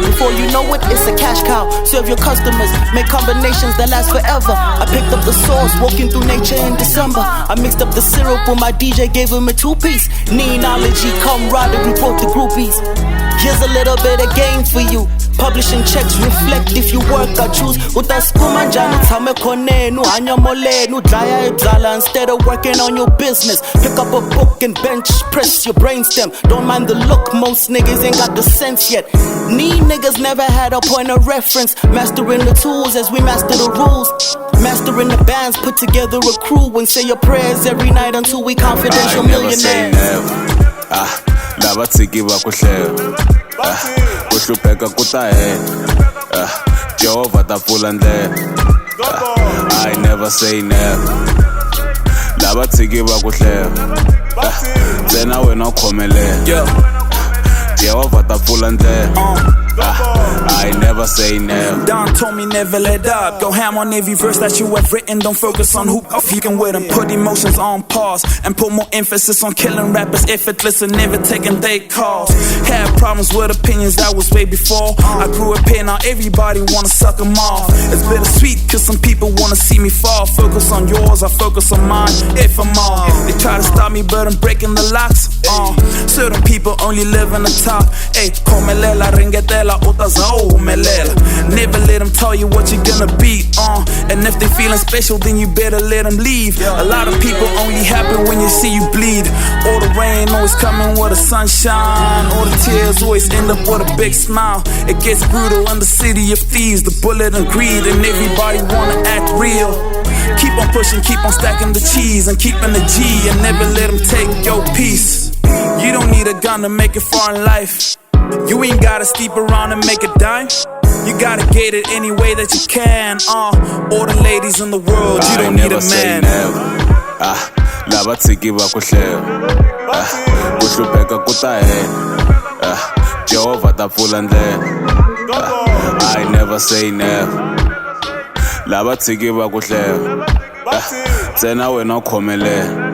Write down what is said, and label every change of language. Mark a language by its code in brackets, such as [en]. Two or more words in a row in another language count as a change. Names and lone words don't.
[en] Before you know it, it's a cash cow. Serve your customers, make combinations that last forever. I picked up the sauce, walking through nature in December. I mixed up the syrup when my DJ gave him a two-piece. Neology, camaraderie, brought the groupies. Here's a little bit of game for you. Publishing checks reflect if you work or choose. [ts] Utaskuma njani tame konenu anyamolenu dlaya ibzala [en] instead of working on your business. Pick up a book and bench press your brainstem. Don't mind the look, most niggas ain't got the sense yet. Niggas never had a point of reference. Mastering the tools as we master the rules. Mastering the bands, put together a crew and say your prayers every night until we confidential millionaires. I never say never. [ts] Lava tiki va kuhleva. Kuhlupeka kuta he. Jehova ta pfula ndlela. [en] I never say never. [ts] Lava tiki va kuhleva. Ntsena wena u khomelela. Jehova ta pfula ndlela. [en] I never say never. Don told me never let up. Go ham on every verse that you have written. Don't focus on who you can with them. Put emotions on pause and put more emphasis on killing rappers effortless and never taking their calls. Had problems with opinions that was way before I grew up here. Now everybody wanna suck them off. It's bittersweet cause some people wanna see me fall. Focus on yours, I focus on mine. If I'm off, they try to stop me but I'm breaking the locks. Certain people only live in the top. Ay, [ts] komelela ringetela utazahumelela. [en] Never let them tell you what you're gonna be. And if they feeling special, then you better let them leave. A lot of people only happy when you see you bleed. All the rain always coming with the sunshine. All the tears always end up with a big smile. It gets brutal in the city of thieves, the bullet and greed, and everybody wanna act real. Keep on pushing, keep on stacking the cheese and keeping the G, and never let them take your peace. You don't need a gun to make it far in life. You ain't gotta sleep around and make a dime. You gotta get it any way that you can. All the ladies in the world, you don't need a man. [ts] Lava tiki va kuhleva. Kuhlupeka kuta he. Jehova ta pfula ndlela. [en] I never say never. [ts] Lava tiki va kuhleva. Ntsena wena u khomelela.